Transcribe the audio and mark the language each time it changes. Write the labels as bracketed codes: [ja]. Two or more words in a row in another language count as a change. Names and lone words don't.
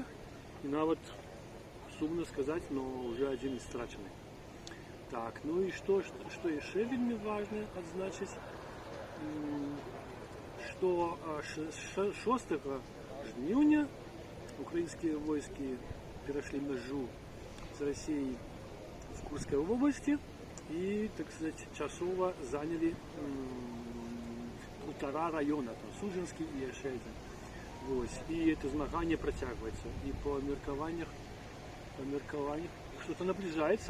[uk] І навіть, сумно сказати, но вже один із страчений. Так, ну і що ще вельми важливо відзначити, що 6 жнивня українські війська перейшли межу з Росією [ru] в Курской области и, так сказать, часово заняли 1,5 района, там, Судженский и еще один. Вот. И это змагание протягивается. И по меркованиях что-то наближается.